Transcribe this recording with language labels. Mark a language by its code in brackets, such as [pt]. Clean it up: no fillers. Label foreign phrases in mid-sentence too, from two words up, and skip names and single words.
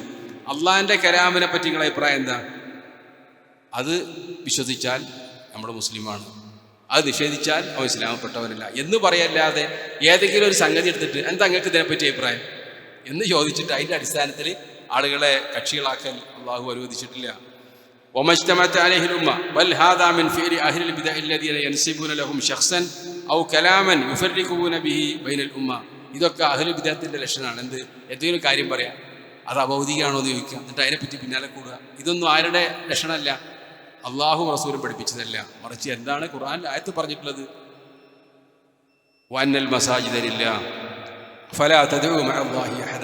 [ml] അള്ളാഹിൻ്റെ കലാമിനെ പറ്റി നിങ്ങളുടെ അഭിപ്രായം എന്താ? അത് വിശ്വസിച്ചാൽ നമ്മൾ മുസ്ലിമാണ്, അത് നിഷേധിച്ചാൽ അവൻ ഇസ്ലാമപ്പെട്ടവനല്ല എന്ന് പറയല്ലാതെ ഏതെങ്കിലും ഒരു സംഗതി എടുത്തിട്ട് എന്താ നിങ്ങൾക്ക് ഇതിനെപ്പറ്റി അഭിപ്രായം എന്ന് ചോദിച്ചിട്ട് അതിൻ്റെ അടിസ്ഥാനത്തിൽ ആളുകളെ കക്ഷികളാക്കൽ അള്ളാഹു അനുവദിച്ചിട്ടില്ല. [ar] ومجتمعت عليه الأمة بل هذا من فعل أهل البدع الذين ينسبون لهم شخصا أو كلاما يفرقون به بين الأمة. [ml] ഇതൊക്കെ അഹ്ലുൽ ബിദ്അത്തിന്റെ ലക്ഷണമാണ്. എന്തെങ്കിലും കാര്യം പറയാം, അത് അഭൗതികമാണോ എന്ന് ചോദിക്കുക, എന്നിട്ട് അതിനെപ്പറ്റി പിന്നാലെ കൂടുക. ഇതൊന്നും ആരുടെ ലക്ഷണമല്ല, അള്ളാഹു റസൂലും പഠിപ്പിച്ചതല്ല. മറിച്ച് എന്താണ് ഖുർആനിൽ ആയത്ത് പറഞ്ഞിട്ടുള്ളത്? [ar] وأن المساجد لله فلا تدعوا مع الله أحدا.